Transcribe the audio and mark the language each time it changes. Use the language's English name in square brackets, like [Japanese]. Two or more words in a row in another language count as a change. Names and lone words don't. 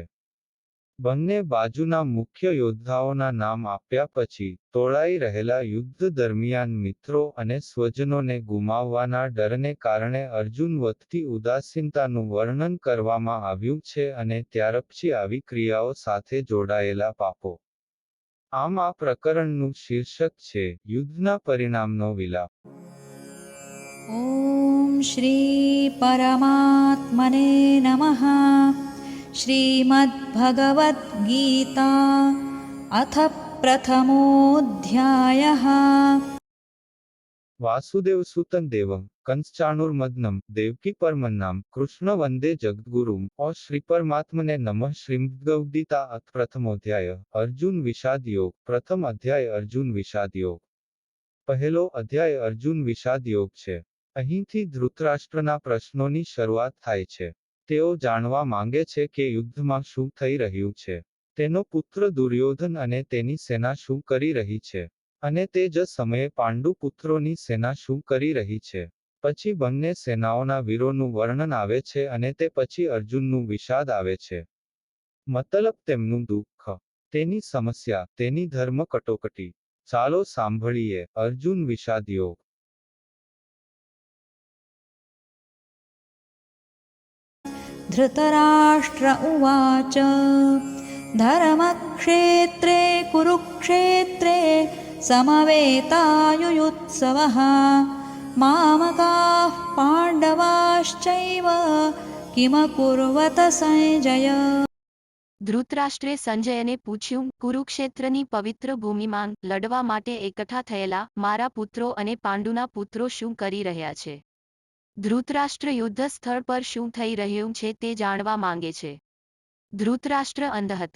[Gujarati] બંને બાજુના મુખ્ય યોદ્ધાઓના નામ આપ્યા પછી, તોળાઈ રહેલા યુદ્ધ દરમિયાન મિત્રો અને સ્વજનોને ગુમાવવાના ડરને કારણે અર્જુન વધતી ઉદાસીનતાનું વર્ણન કરવામાં આવ્યું છે અને ત્યારપછી આવી ક્રિયાઓ સાથે જોડાયેલા પાપો. આમ આ પ્રકરણનું શીર્ષક છે, યુદ્ધના પરિણામનો વિલાપ. [Sanskrit] ॐ श्री परमात्मने नमः। श्रीमद्भगवद्गीता अथ प्रथमोऽध्यायः। वासुदेवसुतं देवं कंसचाणूरमदनं देवकी परमन्नाम कृष्ण वंदे जगद्गुरुम और श्री परमात्मने नमः। श्रीमद्भगवद्गीता अथ प्रथमोध्याय अर्जुन विषाद योग। प्रथम अध्याय अर्जुन विषाद योग। [Gujarati] પહેલો અધ્યાય અર્જુન વિષાદ યોગ છે. અહીંથી ધૃતરાષ્ટ્રના પ્રશ્નોની શરૂઆત થાય છે. તેઓ જાણવા માંગે છે કે યુદ્ધમાં શું થઈ રહ્યું છે. તેનો પુત્ર દુર્યોધન અને તેની સેના શું કરી રહી છે. અને તે જ સમયે પાંડુ પુત્રોની સેના શું કરી રહી છે. પછી બંને સેનાઓના વીરોનું વર્ણન આવે છે અને તે પછી અર્જુનનું વિષાદ આવે છે. મતલબ તેમનું દુઃખ, તેની સમસ્યા, તેની ધર્મ કટોકટી. ચાલો સાંભળીએ અર્જુન વિષાદ યોગ. [Sanskrit] धृतराष्ट्र उवाच धर्मक्षेत्रे कुरुक्षेत्रे समवेतायुयुत्सवः मामकाः पाण्डवाश्चैव किमकुर्वत संजय। [Gujarati] ધૃતરાષ્ટ્રે સંજયને પૂછ્યું, કુરુક્ષેત્રની પવિત્ર ભૂમિમાં લડવા માટે એકઠા થયેલા મારા પુત્રો અને પાંડુના પુત્રો શું કરી રહ્યા છે? ધૃતરાષ્ટ્ર યુદ્ધ સ્થળ પર શું થઈ રહ્યું છે તે જાણવા માંગે છે. ધૃતરાષ્ટ્ર અંધ હતા.